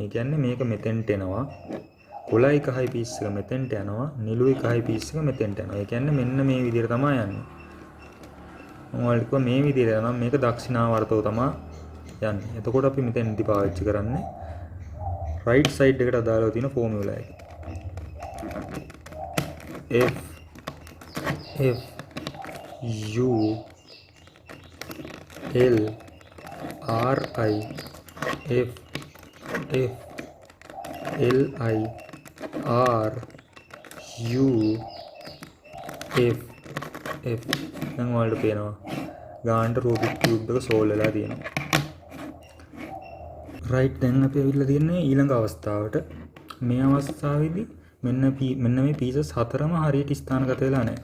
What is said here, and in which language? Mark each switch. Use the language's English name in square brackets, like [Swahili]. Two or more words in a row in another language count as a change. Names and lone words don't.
[Sinhala] ඒ කියන්නේ මේක මෙතෙන්ට එනවා. කොළයි කහයි piece එක මෙතෙන්ට යනවා. නිලුයි කහයි piece එක මෙතෙන්ට යනවා. ඒ කියන්නේ මෙන්න මේ විදිහට තමයි යන්නේ. මම ඔයාලට කිව්වා මේ විදිහට යනවා මේක දක්ෂිනාවර්තව තමයි යන්නේ. එතකොට අපි මෙතෙන්දි පාවිච්චි කරන්නේ [English] right side [Sinhala] එකට දාලා තියෙන formula එක. [English] F F U L R I F F L I R U F F. [Sinhala] දැන් ඔයාලට පේනවා ගානට Rubik's Cube එක solve වෙලා තියෙනවා. right දැන් අපි ඇවිල්ලා තියෙන්නේ ඊළඟ අවස්ථාවට. මේ අවස්ථාවේදී මෙන්න මේ pieces හතරම හරියට ස්ථානගත වෙලා නැහැ.